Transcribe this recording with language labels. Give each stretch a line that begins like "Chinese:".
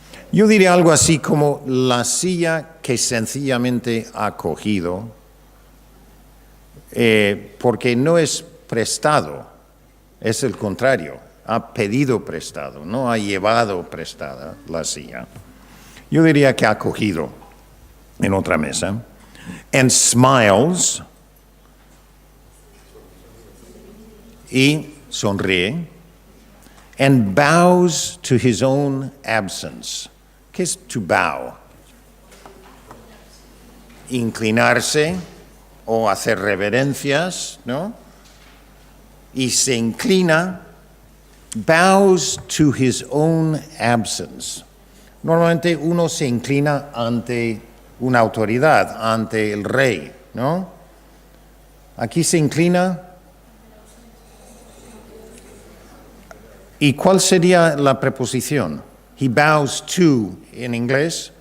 Spanish: Yo diría algo así como la silla que sencillamente ha cogido, porque no es prestado, es el contrario, ha pedido prestado, no ha llevado prestada la silla. Yo diría que ha cogido en otra mesa.
English: And smiles,
Spanish: y sonríe,
English: and bows to his own absence.
Spanish: ¿Qué es to bow? Inclinarse o hacer reverencias, ¿no? Y se inclina,
English: bows to his own absence.
Spanish: Normalmente uno se inclina ante una autoridad, ante el rey, ¿no? Aquí se inclina. ¿Y cuál sería la preposición?
English: He bows to
Spanish: en inglés.